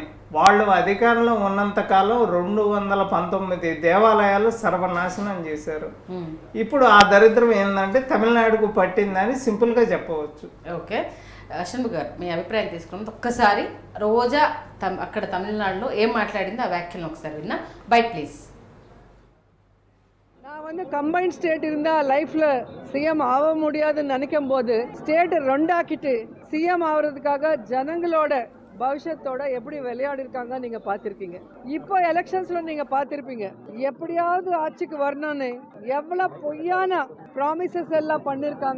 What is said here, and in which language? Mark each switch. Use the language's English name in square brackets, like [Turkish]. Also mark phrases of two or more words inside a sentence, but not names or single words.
[Telugu] వాళ్ళు అధికారంలో ఉన్నంతకాలం 219 దేవాలయాలు సర్వనాశనం చేశారు. ఇప్పుడు ఆ దరిద్రం ఏంటంటే తమిళనాడుకు పట్టిందని సింపుల్గా చెప్పవచ్చు. ఓకే షణ్ముఖ గారు మీ అభిప్రాయం తీసుకున్నది ఒక్కసారి రోజా అక్కడ తమిళనాడులో ఏం మాట్లాడింది ఆ వ్యాఖ్యలను ఒకసారి విన్నా. [English] bite please. [Tamil] நான் கம்பைன் ஸ்டேட் இருந்தால் லைஃப்பில் சிஎம் ஆக முடியாதுன்னு நினைக்கும் போது ஸ்டேட் ரெண்டாக்கிட்டு சிஎம் ஆகிறதுக்காக ஜனங்களோட பவிஷ்யத்தோட எப்படி விளையாடிருக்காங்க நீங்கள் பார்த்துருக்கீங்க. இப்போ எலெக்ஷன்ஸில் நீங்கள் பார்த்துருப்பீங்க எப்படியாவது ஆட்சிக்கு வரணும்னு எவ்வளோ பொய்யான ப்ராமிசஸ் எல்லாம் பண்ணியிருக்காங்க.